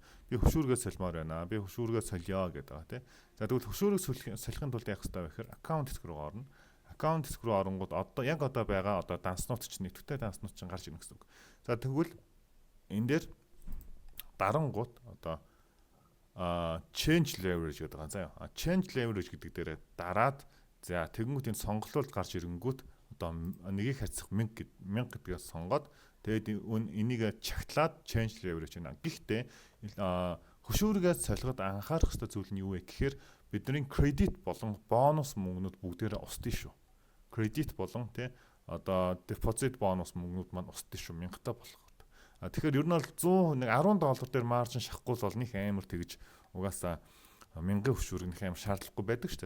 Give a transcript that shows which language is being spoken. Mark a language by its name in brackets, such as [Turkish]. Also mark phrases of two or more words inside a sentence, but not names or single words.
[Mongolian] Би хөшүүргөө солимоор байна. Би хөшүүргөө солио гэдэг байгаа тий. За тэгвэл хөшүүрийг солихын тулд яах хэрэгтэй вэ гэхээр аккаунт хэсэг рүү орно. Аккаунт хэсэг рүү оронгууд одоо байгаа данснууд чинь нийтвэтэй данснууд чинь гарч ирнэ гэсэн үг. За тэгвэл энэ дээр дарангууд [English] change leverage [Mongolian] гэдэг байгаа. За [English] change leverage [Mongolian] гэдэг дээр дараад за тэгэнгүүт энэ сонголтууд гарч ирэнгүүт нэгийг харьцах 1000 гэдгээс сонгоод тэгээд энийг чагтлаад [English] change leverage [Mongolian] байна. Гэхдээ хөшүүргээс солиход анхаарах ёстой зүйл нь юу вэ гэхээр бидний кредит болон бонус мөнгнүүд бүгдээрээ устдээ шүү. Кредит болон депозит бонус мөнгнүүд маань устдээ шүү 1000 болгоход. Тэгэхээр ер нь бол $100 дээр маржин шахахгүй бол нэг амар тэгж угаасаа 1000 хөшүүргэх юм шаардлагагүй байдаг шүү дээ.